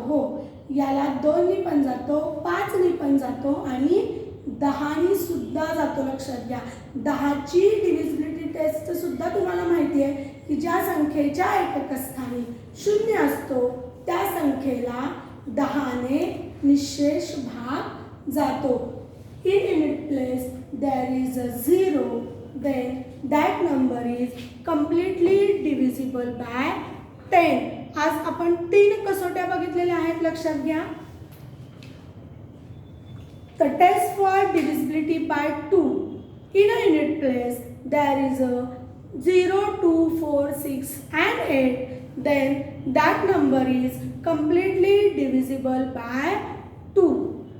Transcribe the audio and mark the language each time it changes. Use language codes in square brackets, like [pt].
[mr] हो, याला 2 ने पण जातो, 5 ने पण जातो आणि 10 ने सुद्धा जातो. लक्षात घ्या 10 ची डिव्हिजिबिलिटी टेस्ट सुद्धा तुम्हाला माहिती आहे की ज्या संख्येच्या एकक स्थानी 0 असतो त्या संख्येला 10 ने निशेष भाग जातो. [en] In unit place there is a 0, then that number is completely divisible by 10. [mr] आज आपण 3 कसोट्या बघितलेल्या आहेत. लक्षात घ्या. [en] The test for divisibility by 2. In a unit place there is a 0, 2, 4, 6 and 8. Then that number is completely divisible by 2.